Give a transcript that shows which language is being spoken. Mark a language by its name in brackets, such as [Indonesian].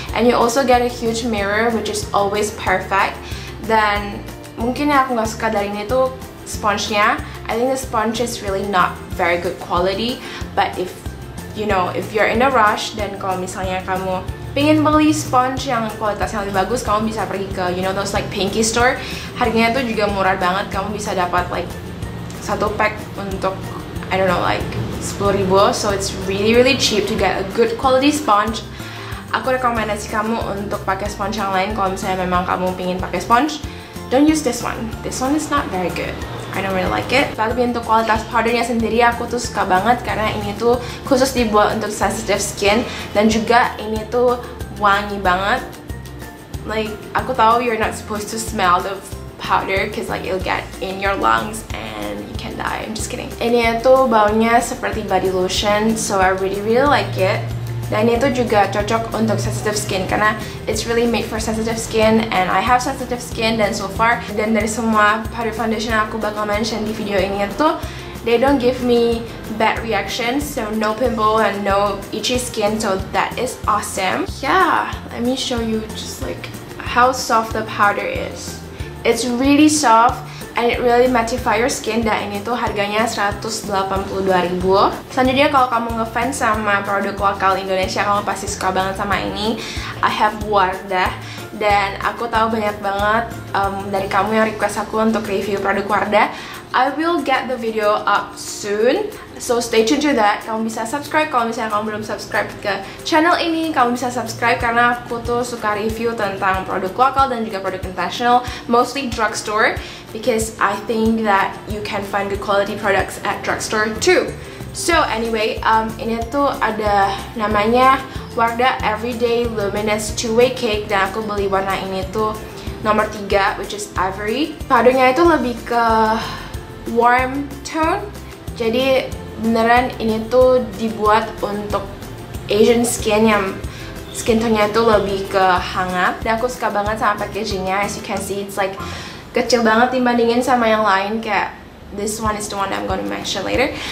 [English] And you also get a huge mirror, which is always perfect. [Indonesian] Dan mungkin yang aku nggak suka dari ini tuh sponge-nya. [English] I think the sponge is really not very good quality. But if you're in a rush, [Indonesian] dan kalau misalnya kamu pengen beli sponge yang kualitasnya lebih bagus, kamu bisa pergi ke [English] those like Pinky store. [Indonesian] Harganya tuh juga murah banget, kamu bisa dapat like satu pack untuk [English] I don't know like 10.000, so it's really cheap to get a good quality sponge. [Indonesian] Aku rekomendasi kamu untuk pakai sponge yang lain kalau misalnya memang kamu pengen pakai sponge. [English] Don't use this one. This one is not very good. I don't really like it. [Indonesian] Tapi untuk kualitas powdernya sendiri, aku tuh suka banget karena ini tuh khusus dibuat untuk sensitive skin, dan juga ini tuh wangi banget. [English] Like, [Indonesian] aku tahu [English] you're not supposed to smell the powder cause like it'll get in your lungs and you can die. I'm just kidding. [Indonesian] Ini tuh baunya seperti body lotion, [English] so I really like it. [Indonesian] Dan ini tuh juga cocok untuk sensitive skin karena [English] it's really made for sensitive skin, and I have sensitive skin. Dan so far, [Indonesian] dan dari semua powder foundation yang aku bakal mention di video ini tuh, [English] they don't give me bad reactions, so no pimple and no itchy skin, so that is awesome. Yeah, let me show you just like how soft the powder is. It's really soft and it really mattify your skin, [Indonesian] dan ini tuh harganya 182.000. Selanjutnya, kalau kamu ngefans sama produk lokal Indonesia, kamu pasti suka banget sama ini. [English] I have Wardah, [Indonesian] dan aku tahu banyak banget dari kamu yang request aku untuk review produk Wardah. [English] I will get the video up soon, so stay tuned to that. [Indonesian] Kamu bisa subscribe kalau misalnya kamu belum subscribe ke channel ini. Kamu bisa subscribe karena aku tuh suka review tentang produk lokal dan juga produk international, [English] mostly drugstore, because I think that you can find good quality products at drugstore too. So anyway, [Indonesian] ini tuh ada namanya Wardah Everyday Luminous Two-Way Cake, dan aku beli warna ini tuh nomor 3, [English] which is Ivory. [Indonesian] Powdernya itu lebih ke warm tone, jadi beneran ini tuh dibuat untuk Asian skin yang skin tone-nya itu lebih ke hangat. Dan aku suka banget sama packagingnya. [English] As you can see, [Indonesian] it's like kecil banget dibandingin sama yang lain. [English] Kayak this one is the one I'm gonna mention later.